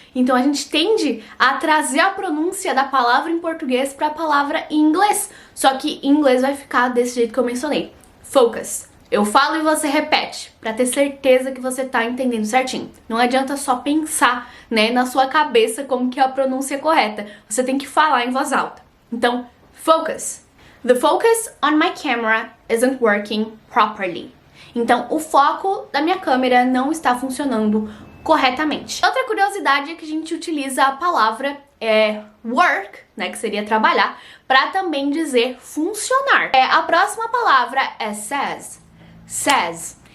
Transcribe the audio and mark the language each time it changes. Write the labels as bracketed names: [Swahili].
[Portuguese] Então a gente tende a trazer a pronúncia da palavra em português pra palavra em inglês. Só que em inglês vai ficar desse jeito que eu mencionei. Focus. Eu falo e você repete, pra ter certeza que você tá entendendo certinho. Não adianta só pensar, né, na sua cabeça como que é a pronúncia correta. Você tem que falar em voz alta. Então, focus. [English] The focus on my camera isn't working properly. [Portuguese] Então, o foco da minha câmera não está funcionando corretamente. Outra curiosidade é que a gente utiliza a palavra work, né, que seria trabalhar, para também dizer funcionar. A próxima palavra é says. Says.